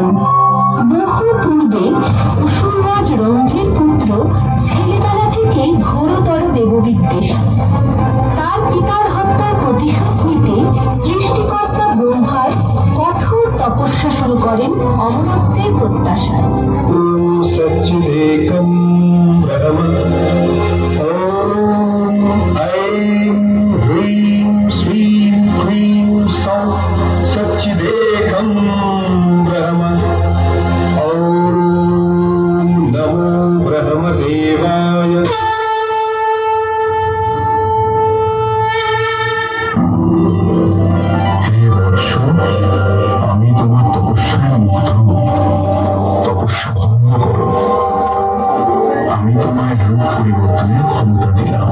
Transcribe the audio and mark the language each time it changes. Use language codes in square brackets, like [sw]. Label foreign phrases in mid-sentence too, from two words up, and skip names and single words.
[bn] বহু পূর্বে অসুররাজ রম্ভের পুত্র ছেলেবেলা থেকেই ঘোরতর দেববিদ্বেষ। তার পিতার হত্যার প্রতিশোধ নিতে সৃষ্টিকর্তা ব্রহ্মার কঠোর তপস্যা শুরু করেন অমরত্বের প্রত্যাশায়। [sa] सच्चिदेकं ब्रह्म ॐ ऐं ह्रीं श्रीं क्लीं सौं सच्चिदेकं ब्रह्म ॐ नमो ब्रह्मदेवाय। [bn] হে বৎস, আমি তোমার তপস্যায় মুগ্ধ। তপস্যা ভঙ্গ করো। আমি তোমায় রূপ পরিবর্তনের ক্ষমতা দিলাম।